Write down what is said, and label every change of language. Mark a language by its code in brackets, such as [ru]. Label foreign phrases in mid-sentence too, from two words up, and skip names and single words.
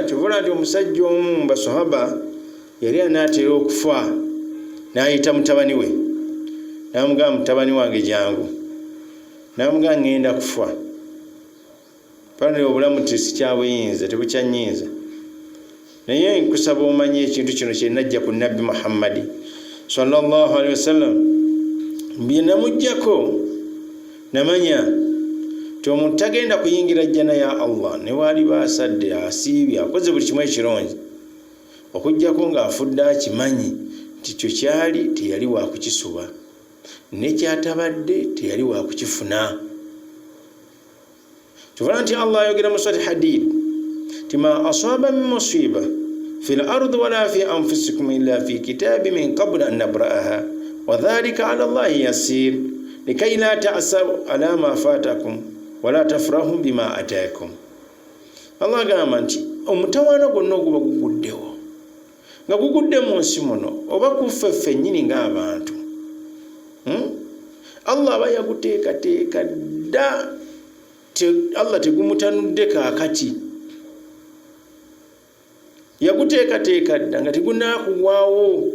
[lg] Kyovola nti omusajja omu mu basahaba yali anaatera okufa, n'ayita mutabani we n'amugamba, mutabani wange jangu, n'amugamba ngenda kufa, pale obulamu sikyabuyinza, tebukyanyinza, naye nkusaba omanye ekintu kino kye najja ku nabbi Muhammadi [ar] صلى الله عليه وسلم. [lg] Bye namuggyako namanya ti omuntu tagenda kuyingira jjana ya Allah ne waaliba asadde, asiibye, akoze buli kimu ekirungi, okuggyako ng'afudde akimanyi nti kyo kyali teyali wa kukisuba, ne kyatabadde teyali wa kukifuna. Tuvola nti Allah ayogera mu Surati Hadid ti [ar] ما أصاب من مصيبة في الأرض ولا في أنفسكم إلا في كتاب من قبل أن نبرأها وذلك على الله يسير لكيلا تأسوا على ما فاتكم ولا تفرحوا بما آتاكم. [lg] Allah agamba nti omutawaana gwonna oguba guguddewo nga gugudde mu nsi muno oba kuffe ffennyini ng'abantu, Allah aba yaguteekateeka dda. Allah tegumutanudde kaakati, yaguteekateeka dda nga tegunaakugwawo.